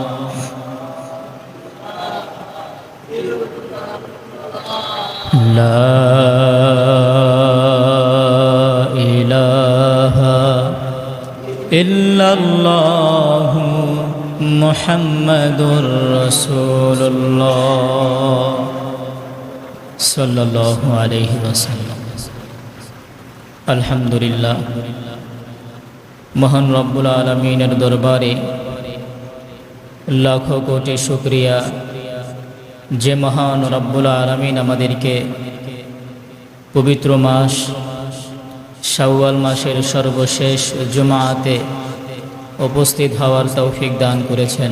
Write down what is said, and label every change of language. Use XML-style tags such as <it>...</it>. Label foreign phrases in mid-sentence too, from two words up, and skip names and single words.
<ar>لا الہ الا اللہ، محمد رسول اللہ صلی اللہ علیہ وسلم۔</ar> <bn>আলহামদুলিল্লাহ, মহান রব্বুল আলামিনের দরবারে লাখো কোটি শুকরিয়া যে মহান রব্বুল আলামিন আমাদেরকে পবিত্র মাস শাওয়াল মাসের সর্বশেষ জুমাতে উপস্থিত হওয়ার তৌফিক দান করেছেন।</bn>